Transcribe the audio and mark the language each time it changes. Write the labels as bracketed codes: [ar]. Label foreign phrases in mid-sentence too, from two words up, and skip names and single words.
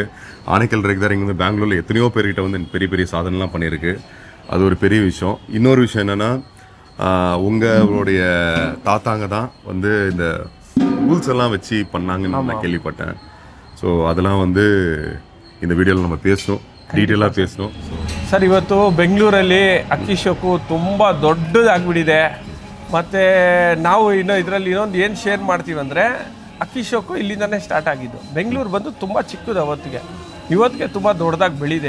[ta] ஆனைக்கல் ரேக்தார் இங்கே பெங்களூரில் எத்தனையோ பேர்கிட்ட பெரிய பெரிய சாதனைலாம் பண்ணியிருக்கு. அது ஒரு பெரிய விஷயம். இன்னொரு விஷயம் என்னென்னா, உங்களுடைய தாத்தாங்க தான் இந்த ரூல்ஸ் எல்லாம் வச்சு பண்ணாங்கன்னு நான் கேள்விப்பட்டேன். ஸோ அதெல்லாம் இந்த வீடியோவில் நம்ம பேசணும், ಡೀಟೇಲಾಗಿ பேசணும். [kn] ಸರ್, ಇವತ್ತು ಬೆಂಗಳೂರಲ್ಲಿ ಅಕ್ಕಿ ಶೋಕು ತುಂಬ ದೊಡ್ಡದಾಗ್ಬಿಟ್ಟಿದೆ. ಮತ್ತು ನಾವು ಇದರಲ್ಲಿ ಇನ್ನೊಂದು ಏನು ಶೇರ್ ಮಾಡ್ತೀವಿ ಅಂದರೆ, ಅಕ್ಕಿ ಶೋಕು ಇಲ್ಲಿಂದನೇ ಸ್ಟಾರ್ಟ್ ಆಗಿದ್ದು. ಬೆಂಗಳೂರು ಬಂದು ತುಂಬ ಚಿಕ್ಕದು ಇವತ್ತಿಗೆ ತುಂಬ ದೊಡ್ಡದಾಗಿ ಬೆಳೆದಿದೆ.